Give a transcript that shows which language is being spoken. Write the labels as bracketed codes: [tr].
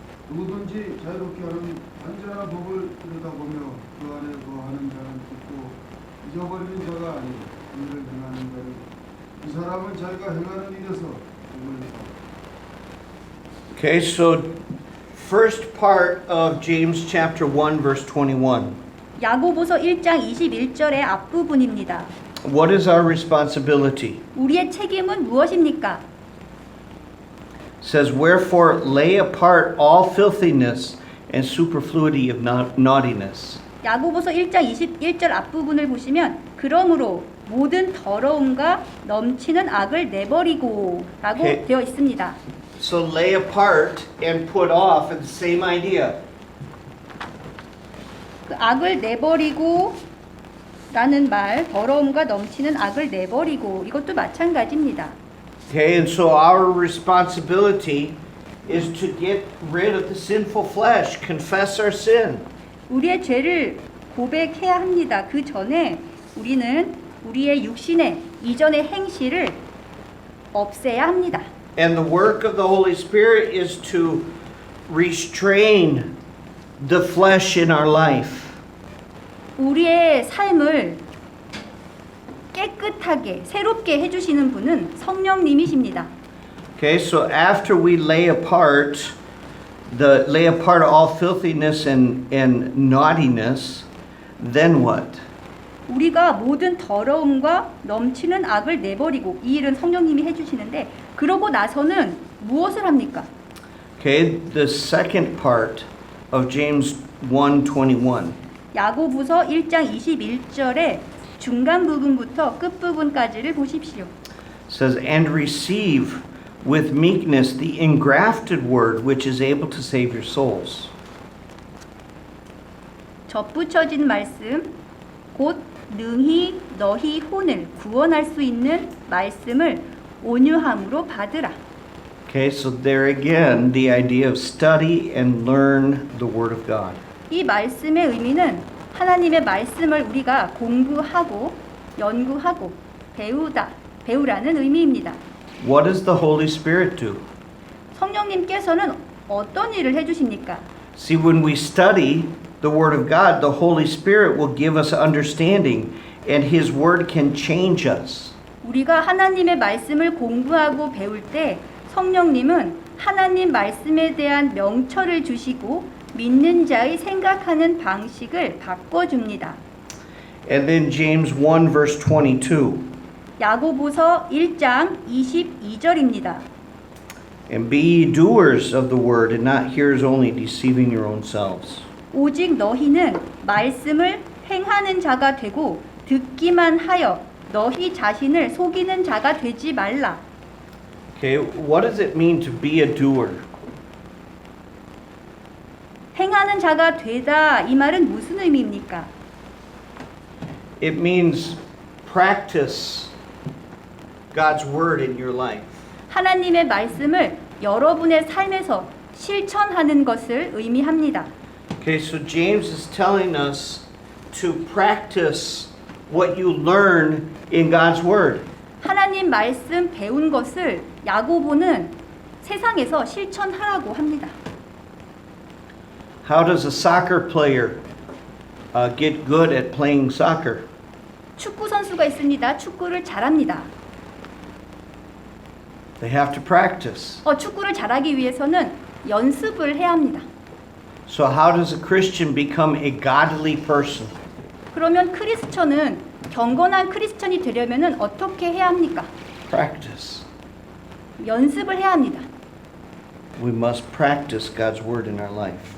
[ko] 누구든지 자유롭게 하는 단지하나 법을 들여다보며 그 안에 거하는 자는 듣고 잊어버리는 자가 아니고 이를 행하는 자는 이 사람은 자기가 행하는 일에서 복을 받아. [en] Okay, so first part of James chapter 1 verse 21. [ko] 야고보서 1장 21절의 앞부분입니다. [en] What is our responsibility? [ko] 우리의 책임은 무엇입니까? [en] It says, wherefore lay apart all filthiness and superfluity of naughtiness. [ko] 야고보서 1장 21절 앞부분을 보시면 그러므로 모든 더러움과 넘치는 악을 내버리고 라고 [en] Okay. [ko] 되어 있습니다. [en] So lay apart and put off is the same idea. [ko] 그 악을 내버리고 라는 말, 더러움과 넘치는 악을 내버리고 이것도 마찬가지입니다. [en] Okay, and so our responsibility is to get rid of the sinful flesh, confess our sin. [ko] 우리의 죄를 고백해야 합니다. 그 전에 우리는 우리의 육신의 이전의 행실을 없애야 합니다. [en] And the work of the Holy Spirit is to restrain the flesh in our life. [ko] 우리의 삶을 깨끗하게 새롭게 해주시는 분은 성령님이십니다. [en] Okay, so after we lay apart all filthiness and naughtiness, then what? [ko] 우리가 모든 더러움과 넘치는 악을 내버리고, 이 일은 성령님이 해주시는데, 그러고 나서는 무엇을 합니까? [en] Okay, the second part of James 1:21. [ko] 야고보서 1장 21절의 중간 부분부터 끝 부분까지를 보십시오. [en] Says, and receive with meekness the engrafted word which is able to save your souls. [ko] 접붙여진 말씀, 곧 능히 너희 혼을 구원할 수 있는 말씀을 온유함으로 받으라. [en] Okay, so there again, the idea of study and learn the Word of God. [ko] 이 말씀의 의미는 하나님의 말씀을 우리가 공부하고 연구하고 배우라는 의미입니다. [en] What does the Holy Spirit do? [ko] 성령님께서는 어떤 일을 해주십니까? [en] See, when we study the Word of God, the Holy Spirit will give us understanding, and His Word can change us. [ko] 우리가 하나님의 말씀을 공부하고 배울 때 성령님은 하나님 말씀에 대한 명철을 주시고 믿는 자의 생각하는 방식을 바꿔줍니다. [en] And then James 1 verse 22. [ko] 야고보서 1장 22절입니다. [en] And be ye doers of the word and not hearers only, deceiving your own selves. [ko] 오직 너희는 말씀을 행하는 자가 되고 듣기만 하여 너희 자신을 속이는 자가 되지 말라. [en] Okay, what does it mean to be a doer? [ko] 행하는 자가 되다, 이 말은 무슨 의미입니까? [en] It means practice God's word in your life. [ko] 하나님의 말씀을 여러분의 삶에서 실천하는 것을 의미합니다. [en] Okay, so James is telling us to practice what you learn in God's word. [ko] 하나님 말씀 배운 것을 야고보는 세상에서 실천하라고 합니다. [en] How does a soccer player get good at playing soccer? [ko] 축구 선수가 있습니다. 축구를 잘합니다. [en] They have to practice. [ko] 축구를 잘하기 위해서는 연습을 해야 합니다. [en] So how does a Christian become a godly person? [ko] 그러면 크리스천은 경건한 크리스천이 되려면은 어떻게 해야 합니까? [en] Practice. [ko] 연습을 해야 합니다. [en] We must practice God's word in our life.